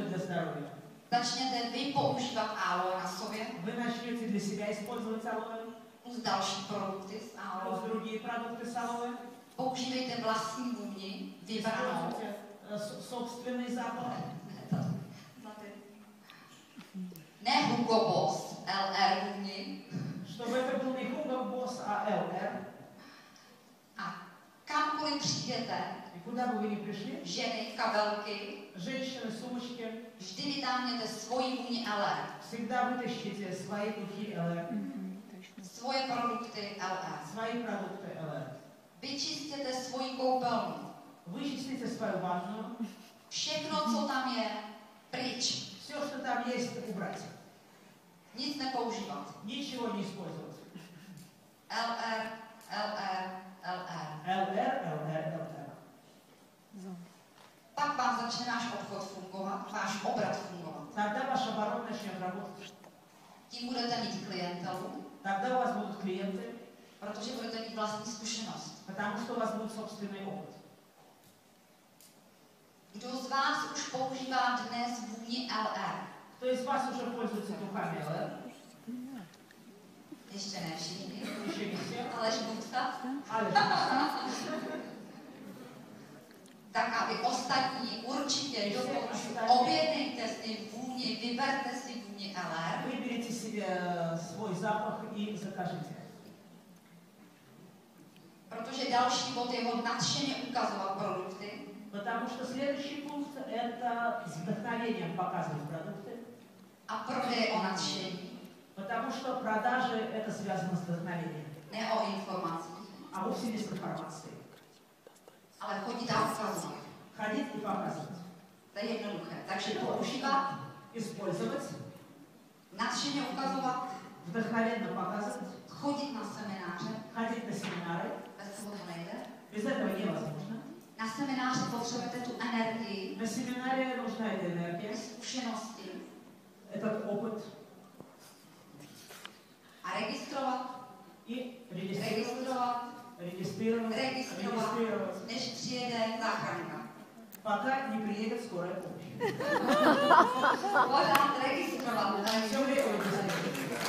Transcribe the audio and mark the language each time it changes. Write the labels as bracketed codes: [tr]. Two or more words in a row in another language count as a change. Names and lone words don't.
[ru] здоровья. [cs] Začněte vy používat aloe na sobě, [ru] Вы начнете для себя использовать алоэ, [cs] plus další produkty s [ru] плюс [cs] aloe. [ru] другие продукты с алоэ. [cs] Používejte vlastní vůni, vybranou. [ru] Используйте собственный запах. [cs] Ne Hugo Boss, LR vůni. [ru] Чтобы это был не Hugo Boss, а LR. [cs] A kamkoliv přijdete, [ru] И куда бы вы ни пришли, [cs] ženy, kabelky, [ru] женщины, сумочки, [cs] vždy vytáhněte svoji vůni LR. [ru] всегда вытащите свои духи LR, [cs] Svoje produkty LR. [ru] свои продукты LR. [cs] Vyčistěte svoji koupelnu. [ru] Вычистите свою ванну. [cs] Všechno, co tam je, pryč. [ru] Все, что там есть, убрать. [cs] Nic nepoužívat. [ru] Ничего не использовать. [cs] LR, LR, LR. [ru] LR, LR, LR. [cs] Pak vám začne náš obchod fungovat, váš obrat fungovat. [ru] Тогда ваш оборот начнет работать. [cs] Tím budete mít klientelu, [ru] Тогда у вас будут клиенты, [cs] protože budete mít vlastní zkušenost. [ru] потому что у вас будет собственный опыт. [cs] Kdo z vás už používá dnes vůni LR? [ru] Кто из вас уже пользуется духами LR? [cs] Ještě ne všichni, [ru] Еще не все. [cs] Aleš Bukta. Ale Tak aby ostatní určitě doporučuji, objednejte si vůni, vyberte si vůni LR. [ru] Выберите себе свой запах и закажите. [cs] Protože další bod je ho nadšeně ukazovat produkty. [ru] Потому что следующий пункт – это с вдохновением показывать продукты. [cs] A prodej o nadšení, [ru] Потому что продажи – это связано с вдохновением. [cs] ne o informacích, [ru] А вовсе не с информацией. [cs] ale chodit a ukazovat. [ru] Ходить и показывать. [cs] To je jednoduché. Takže používat, [ru] Использовать, [cs] nadšeně ukazovat, [ru] вдохновенно показывать, [cs] chodit na semináře, [ru] ходить на семинары. [cs] bez toho to nejde. [ru] Без этого невозможно. [cs] Na semináři potřebujete tu energii, [ru] На семинаре нужна эта энергия, [cs] zkušenosti [ru] этот опыт [cs] a registrovat, [ru] и регистрировать, [cs] registrovat, než přijede záchranka. [ru] пока не приедет скорая помощь. [cs] Pořád registrovat. [ru] Все время регистрировать.